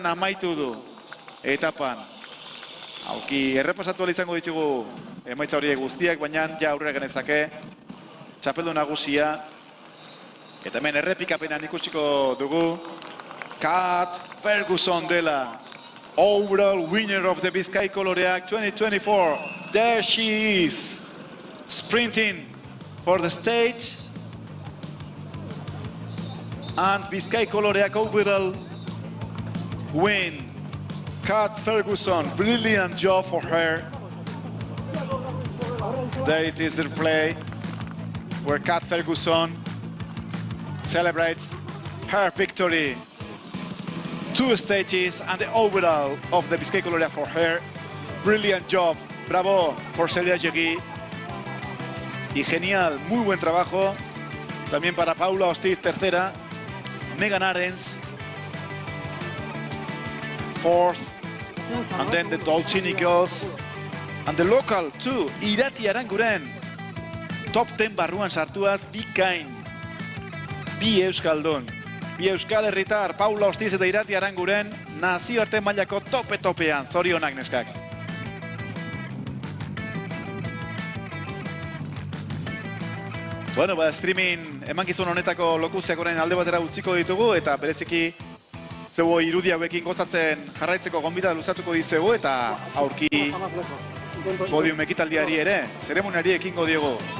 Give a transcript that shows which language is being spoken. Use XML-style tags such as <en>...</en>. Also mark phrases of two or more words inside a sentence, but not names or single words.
<eu>amaitu du etapan. Auki errepasatu izango ditugu emaitza horiek guztiak, baina ja aurrera genezake txapeldun nagusia. Eta hemen errepikapenan ikusiko dugu Kat Ferguson dela.</eu> <en>Overall winner of the Bizkaiko loreak 2024. There she is, sprinting for the stage. And Bizkaiko loreak overall win. Kat Ferguson, brilliant job for her. There it is the replay where Kat Ferguson celebrates her victory. 2 stages and the overall of the Bizkaiko loreak for her. Brilliant job.</en> <es>Bravo por Celia Llegui. Y genial, muy buen trabajo. También para Paula Ostiz, tercera.</es> <en>Megan Arens, fourth. And then the Dolcini girls. And the local too, Irati Aranguren.</en> <eu>Top 10 barruan sartuaz, bikain. Bi euskaldun. Bi euskal herritar, Paula Ostiz eta Irati Aranguren, nazioarte mailako tope-topean, zorionak neskak. Bueno, streaming emankizun honetako lokuziak orain alde batera utziko ditugu, eta bereziki zeu irudi hauekin gozatzen jarraitzeko gonbita luzatuko dizuegu, eta aurki podium ekitaldiari ere, zeremoniari ekingo diegu.</eu>